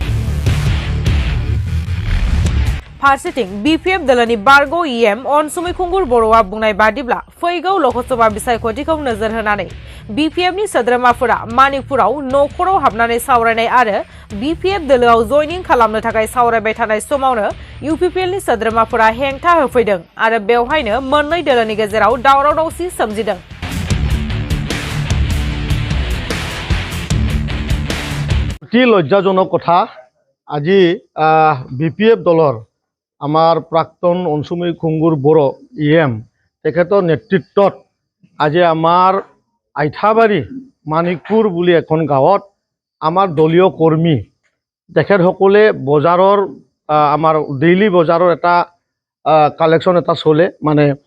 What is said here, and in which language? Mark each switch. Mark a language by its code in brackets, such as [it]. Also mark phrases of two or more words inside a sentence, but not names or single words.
[brx] फारसेथिं BPF दोलोनि बारग' EM अनसुमै खुंगुर बर'आ बुंनाय बादिब्ला फैगौ लकसभा बिसायख'थिखौ नोजोर होनानै BPFनि सोद्रोमाफोरा मानिकपुराव न'खराव हाबनानै सावरायनाय आरो BPF दोलोआव जयनिं खालामनो थाखाय सावरायबाय थानाय समावनो UPPLनि सोद्रोमाफोरा हेंथा होफैदों आरो बेवहायनो मोननै दोलोनि गेजेराव दावराव-दावसि सोमजिदों। [as] অতি লজ্জাজনক কথা আজি BPF দলৰ আমাৰ প্ৰাক্তন অনসুমৈ খুংগুৰ বড়ো EM তেখেতৰ নেতৃত্বত আজি আমাৰ আইঠাবাৰী মানিকপুৰ বুলি এখন গাঁৱত আমাৰ দলীয় কৰ্মী তেখেতসকলে বজাৰৰ আমাৰ ডেইলি বজাৰৰ এটা কালেকশ্যন এটা চলে মানে